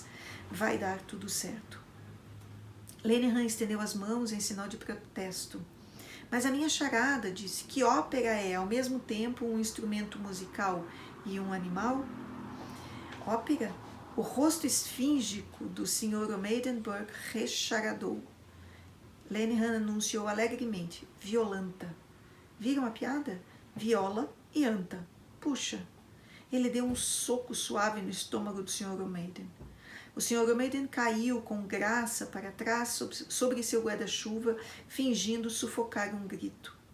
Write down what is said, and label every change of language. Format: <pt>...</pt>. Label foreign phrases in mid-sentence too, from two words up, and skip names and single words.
<pt>Vai dar tudo certo. Lenihan estendeu as mãos em sinal de protesto. Mas a minha charada, disse, que ópera é ao mesmo tempo um instrumento musical e um animal? Ópera? O rosto esfíngico do Sr. O'Maden Burke recharadou. Lenihan anunciou alegremente, violenta. Viram a piada? Viola e Anta. Puxa! Ele deu um soco suave no estômago do Sr. O'Maden. O Sr. O'Maden caiu com graça para trás sobre seu guarda-chuva, fingindo sufocar um grito.</pt>